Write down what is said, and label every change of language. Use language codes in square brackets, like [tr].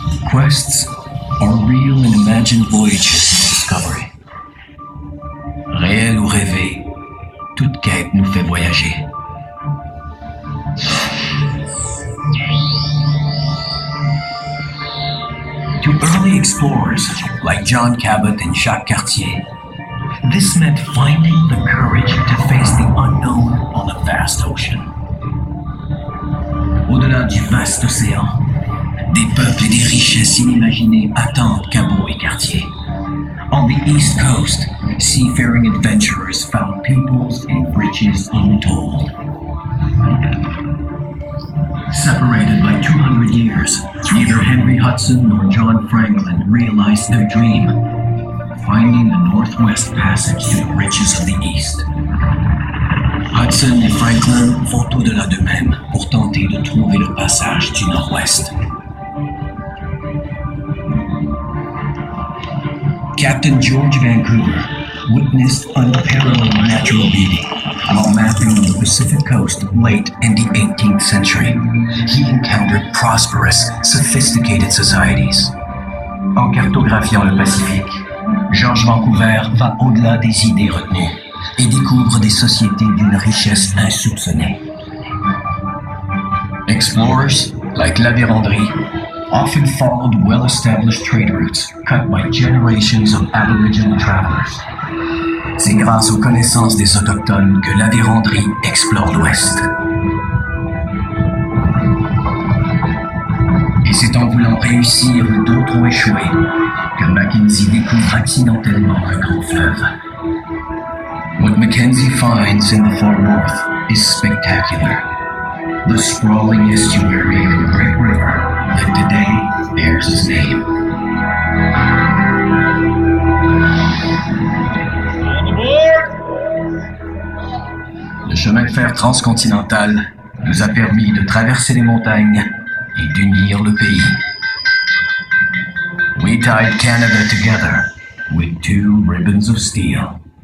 [en] Quests are real and imagined voyages of discovery. [fr] Réel ou rêvé, toute quête nous fait voyager. [en] To early explorers like John Cabot and Jacques Cartier, this meant finding the courage to face the unknown on a vast ocean. [fr] Au-delà du vaste océan, des peuples et des richesses inimaginées attendent Cabot et Cartier. [en] On the East Coast, seafaring adventurers found peoples and riches untold. Separated by 200 years, neither Henry Hudson nor John Franklin realized their dream, finding the Northwest Passage to the riches of the East. [fr] Hudson et Franklin vont au-delà d'eux-mêmes pour tenter de trouver le passage du Nord-Ouest. [en] Captain George Vancouver witnessed unparalleled natural beauty while mapping the Pacific coast late in the 18th century. He encountered prosperous, sophisticated societies. [fr] En cartographiant le Pacifique, George Vancouver va au-delà des idées retenues et découvre des sociétés d'une richesse insoupçonnée. [en] Explorers, like La Vérendrye, often followed well-established trade routes cut by generations of Aboriginal travelers. [fr] C'est grâce aux connaissances des Autochtones que La Vérendrye explore l'Ouest. Et c'est en voulant réussir où d'autres ont échoué que Mackenzie découvre accidentellement un grand fleuve. [en] What Mackenzie finds in the far north is spectacular. The sprawling estuary of a great river that today bears his name. [fr] Le chemin de fer transcontinental nous a permis de traverser les montagnes et d'unir le pays. [en] We tied Canada together with two ribbons of steel.